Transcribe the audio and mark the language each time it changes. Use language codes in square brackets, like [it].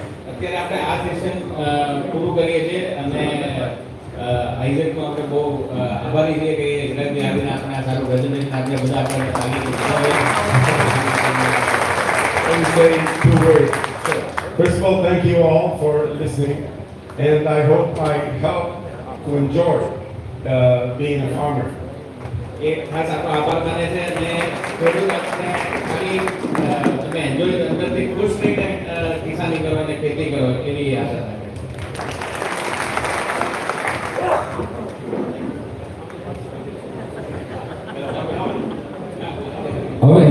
[gu] અત્યારે આપણે આ સેશન પૂરું કરીએ છીએ અને આઈઝેકનો આપણે બહુ આભારી છીએ કે ઇઝરાયલથી આવીને આપણે આ સારું પ્રેઝન્ટેશન આપણે બધા આપણે [en] Say two words. First of all, thank you all for listening, and I hope I help to enjoy being a farmer. [gu] એક ખાસ આપણો આભાર માને છે અને થોડું આપણે ખાલી તમે એન્જોય અંદરથી ખુશ થઈને કિસાની કરો અને ખેતી કરો એવી આશા રાખે